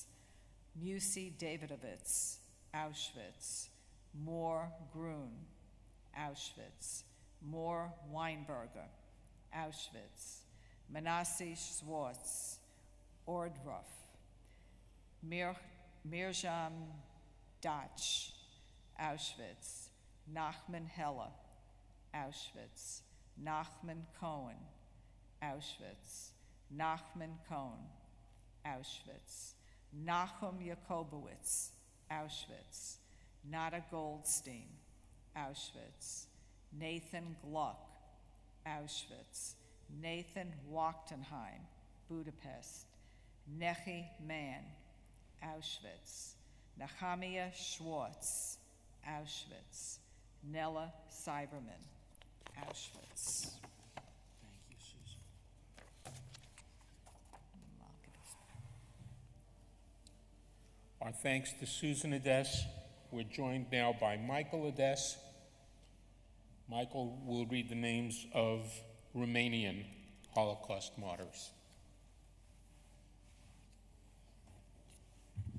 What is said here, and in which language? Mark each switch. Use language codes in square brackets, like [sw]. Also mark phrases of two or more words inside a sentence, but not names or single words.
[en] Musi Davidovitz, Auschwitz. Moore Grun, Auschwitz. Moore Weinberger, Auschwitz. Manasseh Schwartz, Ordruff. Mirjam Dach, Auschwitz. Nachman Heller, Auschwitz. Nachman Cohen, Auschwitz. Nachman Cohen, Auschwitz. Nachum Jakobowitz, Auschwitz. Nada Goldstein, Auschwitz. Nathan Gluck, Auschwitz. Nathan Wachtenheim, Budapest. Nechi Mann, Auschwitz. Nehemiah Schwartz, Auschwitz. Nella Cyberman, Auschwitz. Thank you, Susan. Our thanks to Susan Ades. We're joined now by Michael Ades. Michael will read the names of Romanian Holocaust martyrs.